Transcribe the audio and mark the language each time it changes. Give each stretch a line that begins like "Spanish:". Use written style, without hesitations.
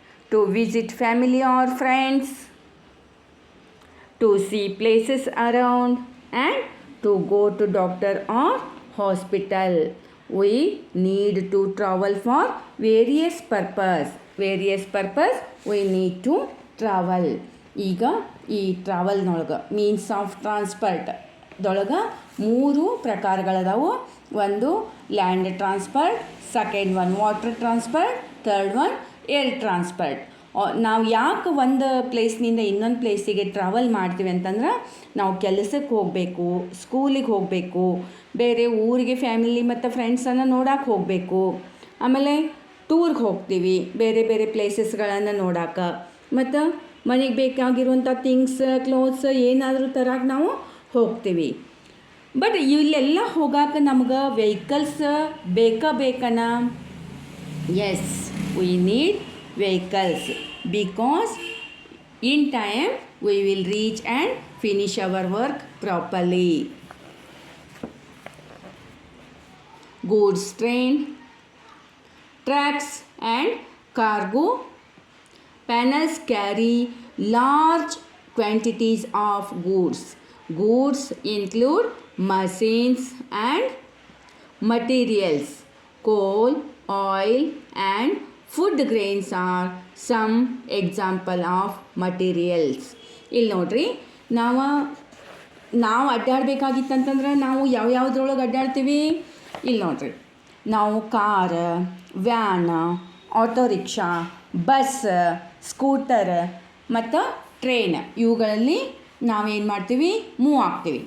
English: To visit family or friends, to see places around and to go to doctor or hospital. We need to travel for various purpose. Various purpose we need to travel.
Kannada: ಈಗ ಈ ಟ್ರಾವೆಲ್ನೊಳಗೆ means of transport ದೊಳಗೆ ಮೂರು ಪ್ರಕಾರಗಳದಾವು.
English: ಒಂದು land transport, second one water transport, third one air transport.
Kannada: ನಾವು ಯಾಕೆ ಒಂದು ಪ್ಲೇಸ್ನಿಂದ ಇನ್ನೊಂದು ಪ್ಲೇಸಿಗೆ ಟ್ರಾವೆಲ್ ಮಾಡ್ತೀವಿ ಅಂತಂದ್ರೆ ನಾವು ಕೆಲಸಕ್ಕೆ ಹೋಗಬೇಕು, ಸ್ಕೂಲಿಗೆ ಹೋಗಬೇಕು, ಬೇರೆ ಊರಿಗೆ ಫ್ಯಾಮಿಲಿ ಮತ್ತು ಫ್ರೆಂಡ್ಸನ್ನು ನೋಡಕ್ಕೆ ಹೋಗಬೇಕು, ಆಮೇಲೆ ಟೂರ್ಗೆ ಹೋಗ್ತೀವಿ ಬೇರೆ ಬೇರೆ ಪ್ಲೇಸಸ್ಗಳನ್ನು ನೋಡೋಕೆ, ಮತ್ತು ಮನೆಗೆ ಬೇಕಾಗಿರುವಂಥ ಥಿಂಗ್ಸ್ ಕ್ಲೋತ್ಸ್ ಏನಾದರೂ ತರಕ್ಕೆ ನಾವು ಹೋಗ್ತೀವಿ. ಬಟ್ ಇಲ್ಲೆಲ್ಲ ಹೋಗೋಕೆ ನಮ್ಗೆ vehicles ಬೇಕನ?
English: Yes, we need vehicles because in time we will reach and finish our work properly. Goods train, trucks and cargo panels carry large quantities of goods. Goods include machines and materials. Coal, oil and food grains are some example of materials.
Kannada: ಇಲ್ಲಿ ನೋಡ್ರಿ, ನಾವು ಅಡ್ಡಾಡಬೇಕಾಗಿತ್ತಂತಂದ್ರೆ ನಾವು ಯಾವ್ಯಾವ್ದ್ರೊಳಗೆ ಅಡ್ಡಾಡ್ತೀವಿ? ಇಲ್ಲಿ ನೋಡ್ರಿ, ನಾವು ಕಾರ, van, auto rickshaw, bus, scooter ಮತ್ತು train ಇವುಗಳಲ್ಲಿ ನಾವೇನು ಮಾಡ್ತೀವಿ? ಮೂವ್ ಆಗ್ತೀವಿ.